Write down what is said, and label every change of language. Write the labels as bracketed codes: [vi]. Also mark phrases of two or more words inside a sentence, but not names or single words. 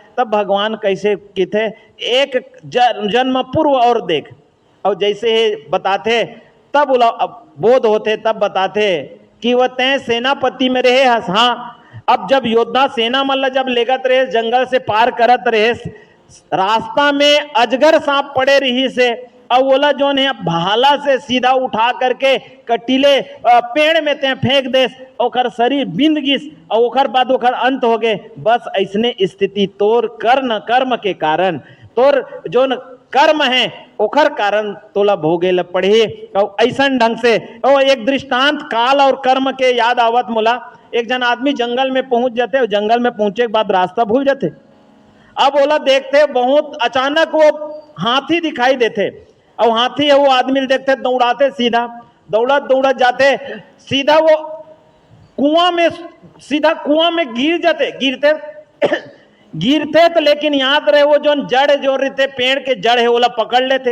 [hne] तब भगवान कैसे किथे एक जन्म पूर्व और देख, और जैसे बताते तब बोध होते तब बताते कि वह तय सेनापति में रहे। हाँ, अब जब योद्धा सेना मल्ल जब लेगत रहे जंगल से पार करत रहे, रास्ता में अजगर सांप पड़े रही से और बोला जो है भाला से सीधा उठा करके कटीले पेड़ में ते फेंक दे ओकर शरीर बिंद गिस और ओकर बाद ओकर अंत हो गए। बस ऐसने स्थिति तोर कर्म के कारण तोर जो कर्म है ओखर कारण तोला भोगे ल पड़े। और ऐसा ढंग से और एक दृष्टांत काल और कर्म के याद आवत मोला। एक जन आदमी जंगल में पहुंच जाते और जंगल में पहुंचे के बाद रास्ता भूल जाते। अब ओला देखते बहुत अचानक वो हाथी दिखाई देते और हाथी है वो आदमी देखते दौड़ाते सीधा दौड़त दौड़त जाते सीधा वो सीधा कुआं में गिर जाते गिरते गिरते तो लेकिन याद रहे वो जो जड़ जो रहते पेड़ के जड़ है ओला पकड़ लेते।